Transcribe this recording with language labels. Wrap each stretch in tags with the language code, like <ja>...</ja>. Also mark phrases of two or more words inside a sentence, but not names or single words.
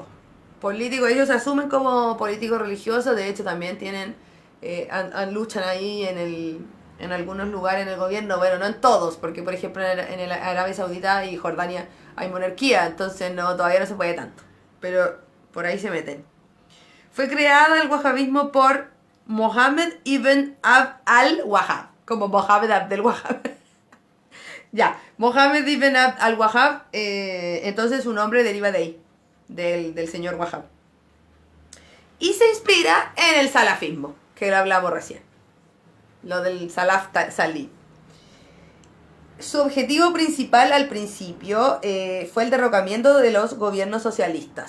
<es>Ellos se asumen como político-religiosos, de hecho también tienen, luchan ahí en algunos lugares en el gobierno, bueno, no en todos, porque por ejemplo en el Arabia Saudita y Jordania hay monarquía, entonces todavía no se puede tanto, pero por ahí se meten. Fue creada el wahabismo por Mohammed ibn Abd al-Wahhab, como Mohammed Abdel Wahhab. Ya, Mohammed ibn Abd al-Wahhab, entonces su nombre deriva de ahí, del señor Wahhab. Y se inspira en el salafismo, que lo hablamos recién, lo del Salaf Salih. Su objetivo principal al principio fue el derrocamiento de los gobiernos socialistas.</es>